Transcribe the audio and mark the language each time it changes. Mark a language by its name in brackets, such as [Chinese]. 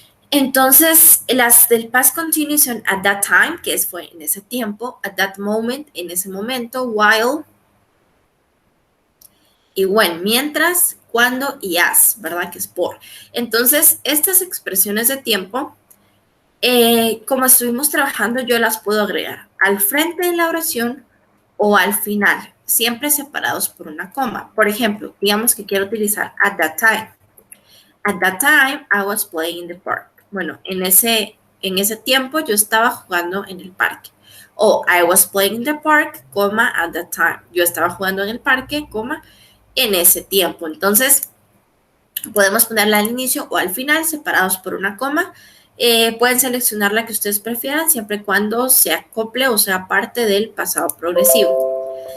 [Spanish] Entonces, las del past continuous son [English] at that time, [Spanish] que fue en ese tiempo, [English] at that moment, [Spanish] en ese momento, while, y when, mientras, cuando y as, ¿verdad? Que es por. Entonces, estas expresiones de tiempo, como estuvimos trabajando, yo las puedo agregar al frente de la oración o al final, siempre separados por una coma. Por ejemplo, digamos que quiero utilizar [English] at that time. At that time, I was playing in the park. [Spanish] Bueno, en ese tiempo yo estaba jugando en el parque. [English] O I was playing in the park, [Spanish] coma, [English] at that time. [Spanish] Yo estaba jugando en el parque, coma, en ese tiempo. Entonces, podemos ponerla al inicio o al final, separados por una coma. Pueden seleccionar la que ustedes prefieran, siempre y cuando se acople o sea parte del pasado progresivo.